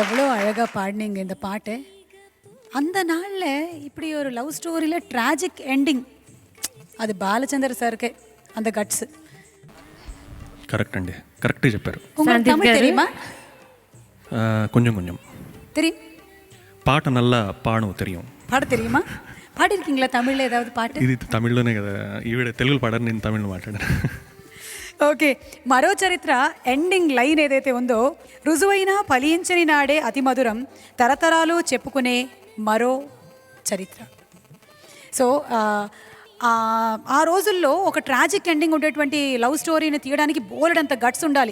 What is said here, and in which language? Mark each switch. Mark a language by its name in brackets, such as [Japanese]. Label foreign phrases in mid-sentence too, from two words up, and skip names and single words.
[Tamil] அழகாக பாடினீங்க இந்த பாட்டு. அந்த நாளில் இப்படி ஒரு [English] love storyil tragic ending, [Telugu] అది బాలచంద్ర సార్కే అంత గట్స్. కరెక్ట్ అండి, కరెక్టే చెప్పారు. [Tamil] உங்களுக்கு தமிழ் தெரியுமா? [Telugu] కొంచెం కొంచెం [Tamil] தெரியும். [Telugu] పాట నల్ల పాడవు తెలియం. [Tamil] పాట தெரியுமா? పాడిருக்கீங்களா தமிழில் ஏதாவது పాట? [Telugu] ఇది తమిళ్లోనే కదా, ఈవిడ తెలుగులో పాడారు, నేను తమిళ్లో మాట్లాడాను. ఓకే, మరో చరిత్ర ఎండింగ్ లైన్ ఏదైతే ఉందో, రుజువైన ఫలించని నాడే అతి మధురం, తరతరాలు చెప్పుకునే మరో చరిత్ర. సో ఆ రోజుల్లో ఒక [English] tragic ending [Telugu] ఉండేటువంటి [English] love storyni [Telugu] తీయడానికి బోలెడంత గట్స్ ఉండాలి.